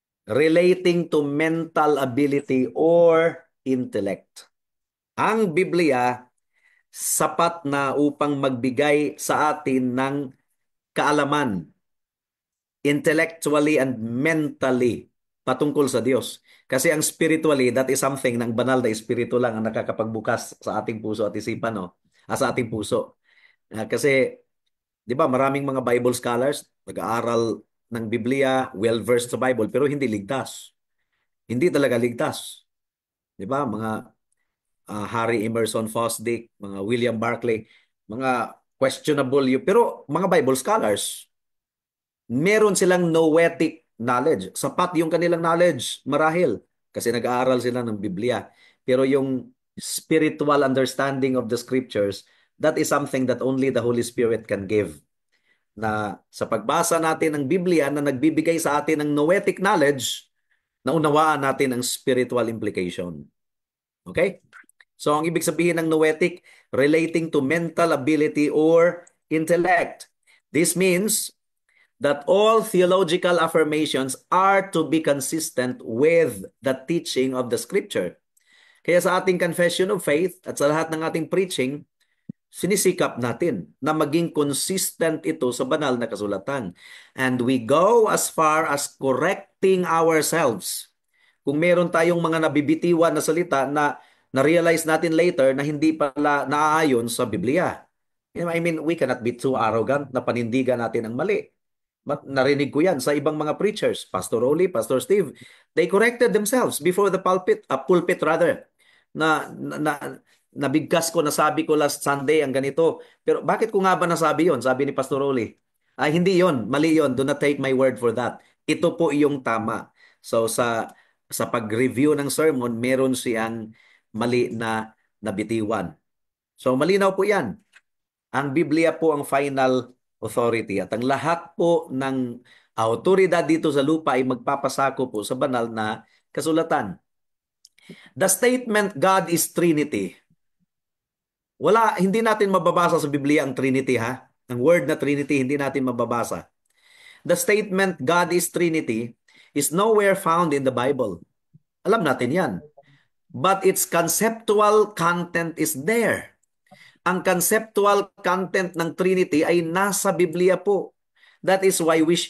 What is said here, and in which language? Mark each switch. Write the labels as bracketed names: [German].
[English] Relating to mental ability or intellect. [Filipino] Ang Biblia, sapat na upang magbigay sa atin ng kaalaman, [English] intellectually and mentally, [Filipino] patungkol sa Diyos. Kasi ang spiritually, [English] that is something [Filipino] ng banal na espiritu lang ang nakakapagbukas sa ating puso at isipan, no? Sa ating puso. Kasi, di ba, maraming mga Bible scholars, nag-aaral ng Biblia, well-versed sa Bible, pero hindi ligtas. Hindi talaga ligtas. Di ba, mga Harry Emerson Fosdick, mga William Barclay, mga questionable yun. Pero mga Bible scholars, meron silang noetic knowledge. Sapat yung kanilang knowledge, marahil. Kasi nag-aaral sila ng Biblia. Pero yung [English] spiritual understanding of the scriptures, that is something that only the Holy Spirit can give. [Filipino] Na sa pagbasa natin ng Biblia na nagbibigay sa atin ng noetic knowledge, naunawaan natin ang spiritual implication. Okay? So, ang ibig sabihin ng noetic, [English] relating to mental ability or intellect. This means that all theological affirmations are to be consistent with the teaching of the scripture. [Filipino] Kaya sa ating [English] confession of faith [Filipino] at sa lahat ng ating preaching, sinisikap natin na maging consistent ito sa banal na kasulatan. [English] And we go as far as correcting ourselves. [Filipino] Kung meron tayong mga nabibitiwan na salita na na-realize natin later na hindi pala naaayon sa Biblia. [English] I mean, we cannot be too arrogant [Filipino] na panindigan natin ang mali. Narinig ko yan sa ibang mga preachers, Pastor Oli, Pastor Steve. [English] They corrected themselves before the pulpit rather. [Filipino] Nabigkas ko, nasabi ko last Sunday ang ganito. Pero bakit ko nga ba nasabi yon? Sabi ni Pastor Oli. Ay, hindi yon, mali yon. [English] Do not take my word for that. [Filipino] Ito po yung tama. So sa pag-review ng sermon, meron siyang mali na nabitiwan. So malinaw po yan. Ang Biblia po ang final authority at ang lahat po ng autoridad dito sa lupa ay magpapasako po sa banal na kasulatan. [English] The statement God is Trinity. [Filipino] Hindi natin mababasa sa Biblia ang Trinity ha. Ang word na Trinity hindi natin mababasa. [English] The statement God is Trinity is nowhere found in the Bible. [Filipino] Alam natin yan. [English] But its conceptual content is there. [Filipino] Ang conceptual content ng Trinity ay nasa Biblia po. [English] That is why